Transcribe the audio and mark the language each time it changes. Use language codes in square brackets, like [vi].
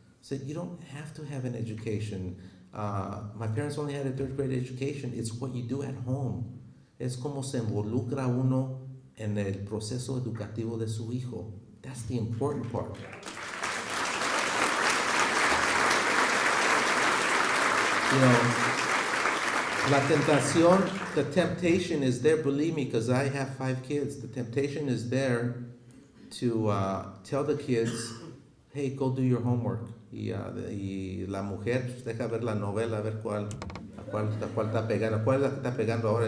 [en] So you don't have to have an education. My parents only had a third grade education. It's what you do at home. [es] Es como se involucra uno en el proceso educativo de su hijo. [en] That's the important part. You know, the temptation is there, believe me, because I have 5 kids. The temptation is there to tell the kids, hey, go do your homework. [es] Y la mujer, pues, deja ver la novela, a ver a cuál está pegando. ¿Cuál es la que está pegando ahora?